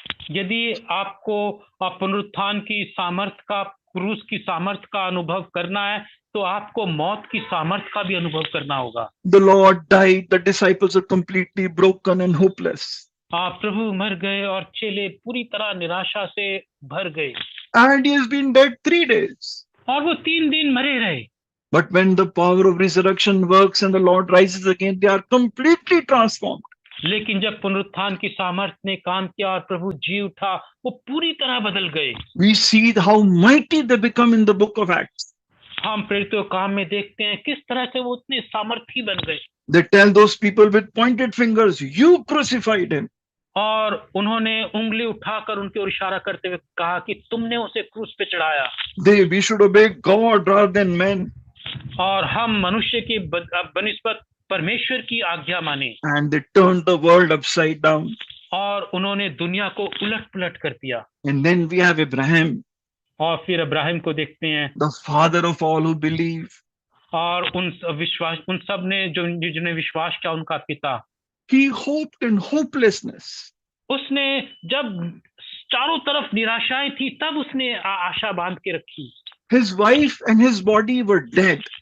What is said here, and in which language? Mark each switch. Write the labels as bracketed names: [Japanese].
[Hindi] यदि आपको पुनरुत्थान की सामर्थ का, क्रूस की सामर्थ का अनुभव करना है, तो आपको मौत की सामर्थ का भी अनुभव करना होगा। [English] The Lord died, the disciples are completely broken and hopeless. [Hindi] प्रभु मर गए और चेले पूरी तरह निराशा से भर गए, [English] And he has been dead 3 days. [Hindi] और वो 3 दिन मरे रहे। [English] But when the power of resurrection works and the Lord rises again, they are completely transformed. [Hindi] लेकिन जब पुनरुत्थान की सामर्थ ने काम किया और प्रभु जी उठा, वो पूरी तरह बदल गए। [English] We see how mighty they become in the book of Acts. [Hindi] हम प्रेरितों काम में देखते हैं किस तरह से वो उतने सामर्थी बन गए। [English] They tell those people with pointed fingers, you crucified him. [Hindi] और उन्होंने उंगली उठाकर उनके ओर इशारा करते हुए कहा कि तुमने उसे क्रूस पे चढ़ाया, [English] We should obey God rather than men. [Hindi] और हम मनुष्य की बनिस्बत परमेश्वर की आज्ञा माने। [English] And they turned the world upside down. [Hindi] और उन्होंने दुनिया को उलट पुलट कर दिया। [English] And then we have Abraham, [Hindi] और फिर अब्राहिम को देखते हैं, [English] the father of all who believe. [Hindi] और उन सब ने जिन्होंने विश्वास किया, उनका पिता। [English] He hoped in hopelessness. [Hindi] उसने जब चारों तरफ निराशाएं थी, तब उसने आशा बांध के रखी। [English] His wife and his body were dead.